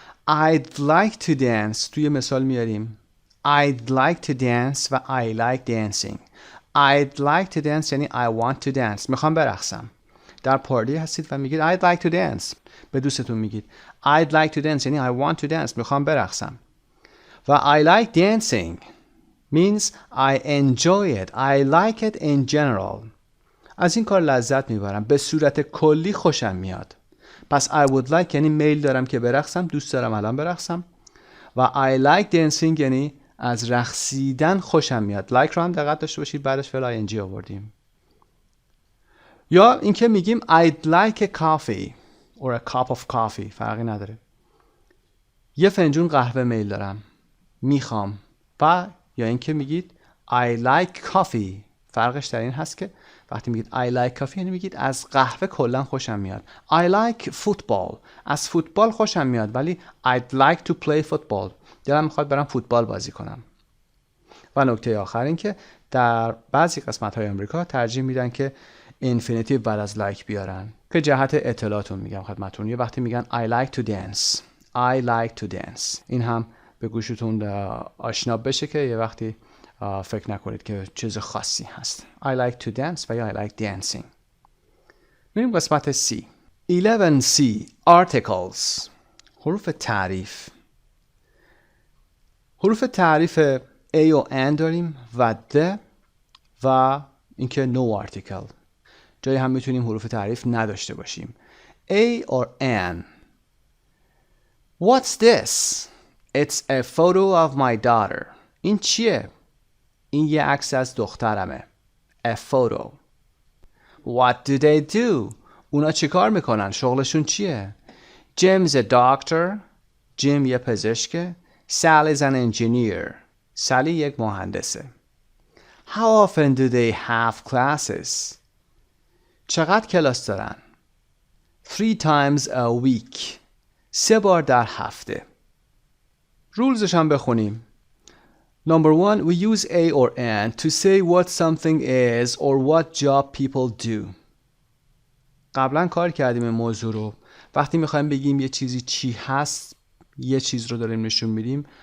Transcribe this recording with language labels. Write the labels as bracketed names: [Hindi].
[English] I'd like to dance. [Persian] توی مثال میاریم. [English] I'd like to dance و I like dancing. I'd like to dance یعنی I want to dance. [Persian] میخوام برقصم. در پارتی هستید و میگید [English] I'd like to dance. [Persian] به دوستتون میگید [English] I'd like to dance یعنی I want to dance. [Persian] میخوام برقصم. [English] و I like dancing means I enjoy it. I like it in general. [Persian] از این کار لذت میبرم. به صورت کلی خوشم میاد. پس [English] I would like [Persian] یعنی میل دارم که برقصم. دوست دارم الان برقصم. و [English] I like dancing [Persian] یعنی از رقصیدن خوشم میاد. like رو هم دقت داشته باشید بعدش فعل ing آوردیم. یا اینکه میگیم [English] I'd like a coffee or a cup of coffee. [Persian] فرقی نداره. یه فنجون قهوه میل دارم. میخوام. و یا اینکه میگید [English] I like coffee. [Persian] فرقش در این هست که وقتی میگید I like coffee یعنی میگید از قهوه کلا خوشم میاد. [English] I like football. [Persian] از فوتبال خوشم میاد ولی [English] I'd like to play football. [Persian] دلم میخواد برم فوتبال بازی کنم. و نکته آخر این که در بعضی قسمت های آمریکا ترجیح میدن که infinitive بعد از like بیارن که جهت اطلاعتون میگم خدمتتون. یه وقتی میگن [English] I like to dance. I like to dance. [Persian] این هم به گوشتون آشنا بشه که یه وقتی فکر نکنید که چیز خاصی هست. [English] I like to dance [Persian] و یا [English] I like dancing. [Persian] میریم قسمت C. 11C. Articles. حروف تعریف. حروف تعریف A و N داریم و د و اینکه no article. جایی هم میتونیم حروف تعریف نداشته باشیم. [English] A or N. What's this? It's a photo of my daughter. [Persian] این چیه؟ این یه عکس از دخترمه. [English] A photo. What do they do? [Persian] اونا چی کار میکنن؟ شغلشون چیه؟ [English] Jim's a doctor. [Persian] جیم یه پزشکه. [English] Sally's an engineer. [Persian] سالی یک مهندسه. [English] How often do they have classes? [Persian] چقدر کلاس دارن؟ [English] 3 times a week. [Persian] 3 بار در هفته. رولزش هم بخونیم. [English] Number 1, we use A or N to say what something is or what job people do. [Persian] قبلا کار کردیم این موضوع رو. وقتی میخوایم بگیم یه چیزی چی هست، یه چیز رو داریم نشون میدیم،